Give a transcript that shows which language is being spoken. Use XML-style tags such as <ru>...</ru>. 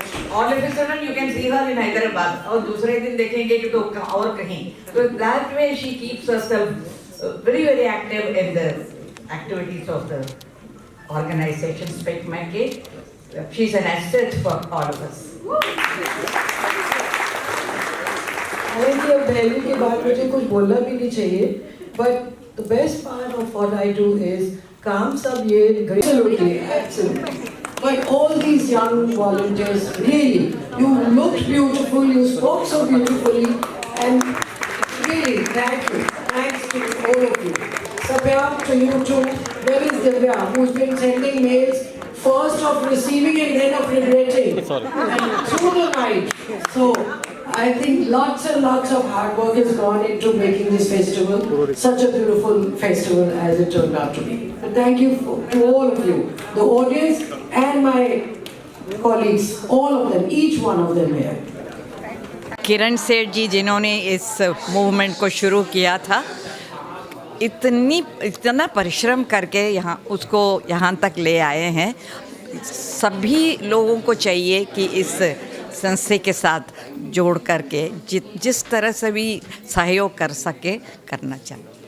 <en>All of a sudden you can see her in Hyderabad</en> <hi>और दूसरे दिन देखेंगे कि तो और कहीं।</hi> <en>So that way she keeps herself very active in the activities of the organization Speak Make. She's an asset for all of us.</en> <hi>हालांकि अब पहले के बाद मुझे कुछ बोलना भी नहीं चाहिए,</hi> <en>but the best part of what I do is</en> <hi>काम सब ये absolutely.</hi> <en>But all these young volunteers, really, you looked beautiful, you spoke so beautifully, and really, thank you. Thanks to all of you. Sabya, to you too. There is Divya, who's been sending mails, first of receiving and then of regretting. And through the night. So, I think lots and lots of hard work has gone into making this festival such a beautiful festival as it turned out to be. But thank you to all of you, the audience and my colleagues, all of them, each one of them here.</en> <hi>किरण सेठ जी जिन्होंने इस movement को शुरू किया था, इतना परिश्रम करके उसको यहाँ तक ले आए हैं। सभी लोगों को चाहिए कि इस संस्था के साथ जोड़ करके जिस तरह से भी सहयोग कर सके करना चाहिए।</hi>